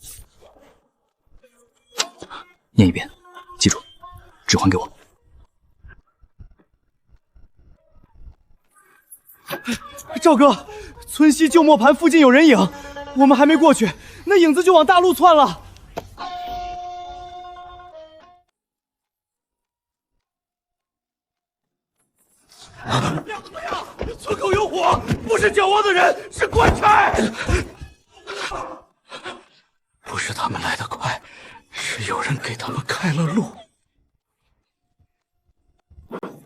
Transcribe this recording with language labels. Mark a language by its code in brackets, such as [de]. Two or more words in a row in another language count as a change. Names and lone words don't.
[zh] 念一遍，記住，紙還給我。趙哥，村西舊磨盤附近有人影，我們還沒過去，那影子就往大路竄了。村口有火，不是叫我的人，是官差。不是他们來得快，是有人給他們開了路。